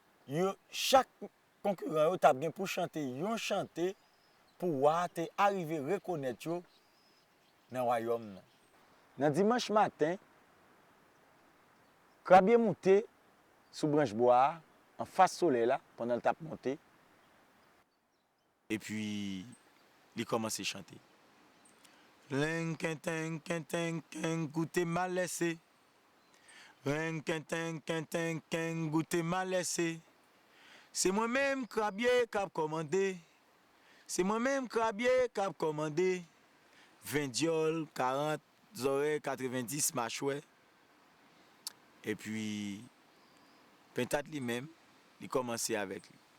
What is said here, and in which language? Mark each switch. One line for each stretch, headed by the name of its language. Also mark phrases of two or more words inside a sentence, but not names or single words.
Haitian Creole: Yo, chak konkiran yo t ap gen pou chante yon chante pou wa te arive rekonèt yo nan wayòm nan. Nan dimans maten, krabye monte sou branch bwa, an fas solèy la, pandan l t ap monte. Epi, li kòmanse chante. Leng, ken, teng, ken, teng, ken, goute ma lèse. Leng, ken, teng, ken, teng, ken, goute ma lèse. Se mwen menm krabye k ap kòmande. Se mwen menm krabye k ap kòmande. Ven dyòl, karant zòrèy, katrevendis machwè. Epi, pentad li menm, li kòmanse avèk li.